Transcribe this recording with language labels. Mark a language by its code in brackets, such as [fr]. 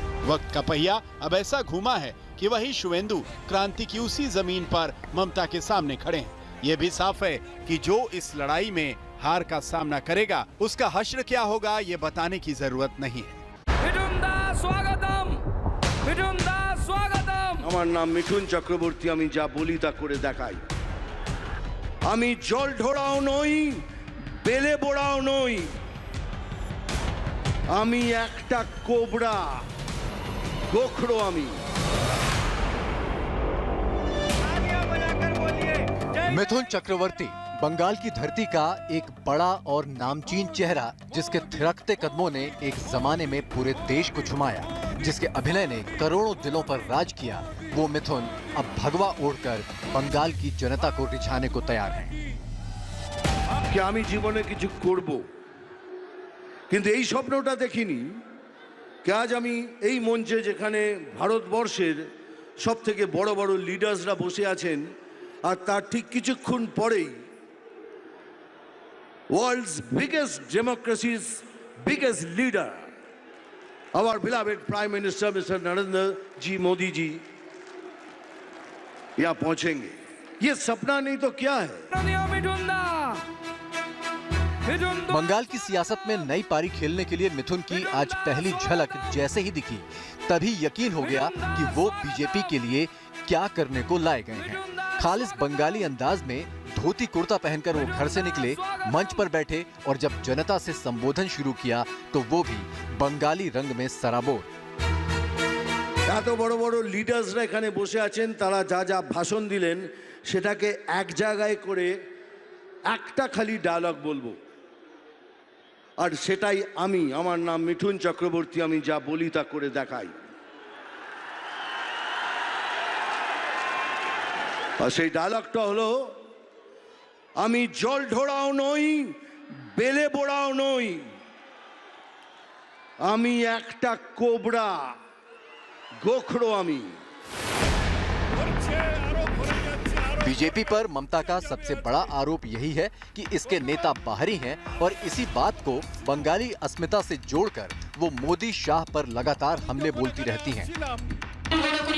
[hi] वक्त का पहिया अब ऐसा घूमा है कि वही शुवेंदु क्रांति की उसी जमीन पर ममता के सामने खड़े हैं। ये भी साफ है कि जो इस लड़ाई में हार का सामना करेगा, उसका हश्र क्या होगा ये बताने की जरूरत नहीं है। [bn] আমার নাম মিঠুন চক্রবর্তী, আমি যা বলি তা করে দেখাই। আমি জল ঢোড়াও নই, বেলে বোড়াও নই, আমি একটা কোবরা, গোখরো আমি। [hi] मिथुन चक्रवर्ती बंगाल की धरती का एक बड़ा और नामचीन चेहरा, जिसके थिरकते कदमों ने एक जमाने में पूरे देश को झुमाया, जिसके अभिनय ने करोड़ों दिलों पर राज किया। वो मिथुन अब भगवा ओढ़कर बंगाल की जनता को रिझाने को तैयार हैं। [bn] कि আমি জীবনে কিছু করব, কিন্তু এই স্বপ্নটা দেখিনি कि আজ আমি এই মঞ্চে যেখানে ভারতবর্ষের সবথেকে বড় বড় লিডার্সরা বসে আছেন, আর তার ঠিক কিছুক্ষণ পরেই world's biggest ডেমোক্রেসিজ [hi] biggest leader our beloved Prime Minister Mr. Narendra जी मोदी जी यहाँ पहुंचेंगे। ये सपना नहीं तो क्या है। बंगाल की सियासत में नई पारी खेलने के लिए मिथुन की आज पहली झलक जैसे ही दिखी, तभी यकीन हो गया कि वो बीजेपी के लिए क्या करने को लाए गए हैं। खालिस बंगाली अंदाज में धोती कुर्ता पहनकर वो घर से निकले, मंच पर बैठे और जब जनता से संबोधन शुरू किया तो वो भी बंगाली रंग में सराबोर। [bn] এত বড় বড় লিডার্সরা এখানে বসে আছেন, তারা যা যা ভাষণ দিলেন সেটাকে এক জায়গায় করে একটা খালি ডায়লগ বলবো, আর সেটাই আমি। আমার নাম মিঠুন চক্রবর্তী, আমি যা বলি তা করে দেখাই। আর সেই ডায়লগটা হলো, আমি জল ঢোড়াও নই, বেলে বোড়াও নই, আমি একটা কোবরা, গোখরো আমি। [hi] बीजेपी पर ममता का सबसे बड़ा आरोप यही है कि इसके नेता बाहरी हैं और इसी बात को बंगाली अस्मिता से जोड़कर वो मोदी शाह पर लगातार हमले बोलती रहती हैं।